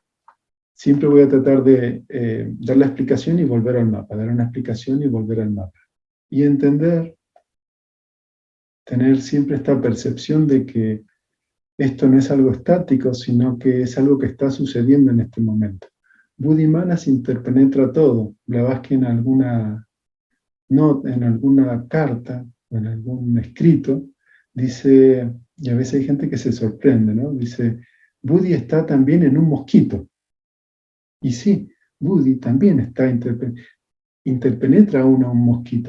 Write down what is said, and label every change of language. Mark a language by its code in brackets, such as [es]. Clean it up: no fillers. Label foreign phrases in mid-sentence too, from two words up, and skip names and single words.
[es] Siempre voy a tratar de dar la explicación y volver al mapa, dar una explicación y volver al mapa. Y entender, tener siempre esta percepción de que esto no es algo estático, sino que es algo que está sucediendo en este momento. Buddhi-Manas interpenetra todo. Blavatsky en alguna carta, en algún escrito, dice, y a veces hay gente que se sorprende, ¿no? Dice, Buddhi está también en un mosquito. Y sí, Buddhi también está interpenetra a un mosquito.